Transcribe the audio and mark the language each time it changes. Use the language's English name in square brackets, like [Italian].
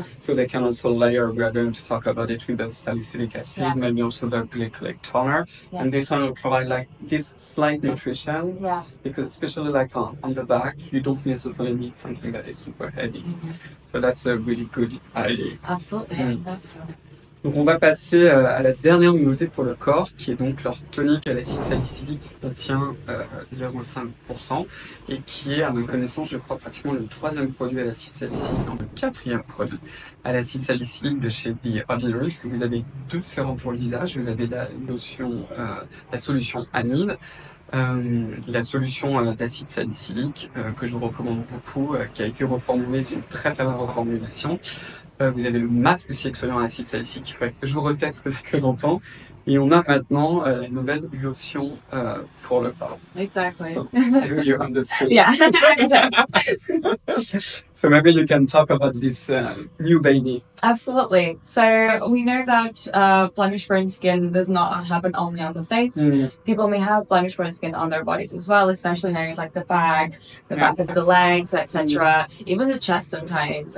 [English] So they can also layer. We are going to talk about it with the salicylic acid, maybe also the glycolic toner. And this one will provide like this slight nutrition. Because especially like on the back, you don't necessarily need something that is super heavy. So that's a really good idea. Absolutely. [French] Donc on va passer à la dernière nouveauté pour le corps, qui est donc leur tonique à l'acide salicylique qui contient 0,5% et qui est, à ma connaissance, je crois pratiquement le 3e produit à l'acide salicylique, non, le 4e produit à l'acide salicylique de chez Ordinary, parce que vous avez 2 sérums pour le visage, vous avez la lotion, la solution Anide, la solution d'acide salicylique que je vous recommande beaucoup, qui a été reformulée, c'est une très très bonne reformulation. Vous avez le masque aussi exfoliant à acide salicylique, il faudrait que je vous reteste parce que ça fait longtemps. Et on a maintenant la nouvelle lotion pour le corps. [English] Exactly. So, you understood. Yeah. So maybe you can talk about this new baby. Absolutely. So we know that blemish-prone skin does not happen only on the face. People may have blemish-prone skin on their bodies as well, especially in areas like the back of the legs, etc., even the chest sometimes.